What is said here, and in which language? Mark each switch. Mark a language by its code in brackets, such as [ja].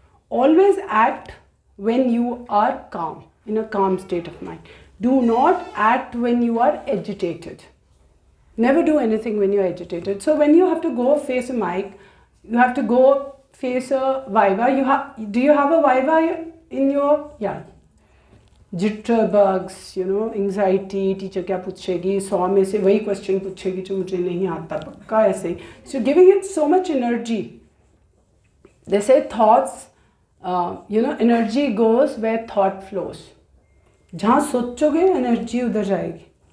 [en] Always act when you are calm, in a calm state of mind. Do not act when you are agitated. Never do anything when you're agitated. So when you have to go face a mic, you have to go face a viva. Do you have a viva in your, yeah. [hi] Jitterbugs, anxiety, teacher kya puchegi, 100 में से वही question पूछेगी जो मुझे नहीं आता पक्का ऐसे. [en] So giving it so much energy. They say thoughts, energy goes where thought flows. [hi] जहाँ सोचोगे energy उधर जाएगी.